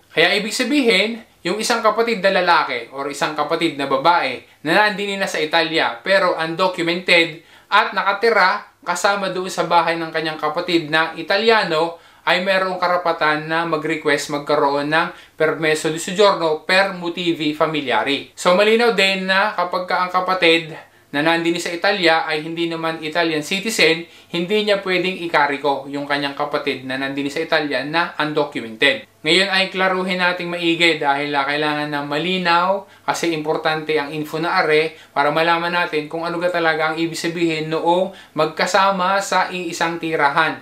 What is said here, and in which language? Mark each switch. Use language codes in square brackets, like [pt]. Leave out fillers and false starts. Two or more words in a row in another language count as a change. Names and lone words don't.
[tl] Kaya ibig sabihin, yung isang kapatid na lalaki o isang kapatid na babae na nandini na sa Italia pero undocumented at nakatira kasama doon sa bahay ng kanyang kapatid na Italiano, ay mayroong karapatan na mag-request magkaroon ng [it] permesso di soggiorno per motivi familiari. [tl] So malinaw din na kapag ang kapatid na nandini sa Italia ay hindi naman [en] Italian citizen, [tl] hindi niya pwedeng ikariko yung kanyang kapatid na nandini sa Italia na undocumented. Ngayon ay klaruhin nating maigi dahil kailangan na malinaw kasi importante ang info na are para malaman natin kung ano ga talaga ang ibig sabihin noong magkasama sa iisang tirahan.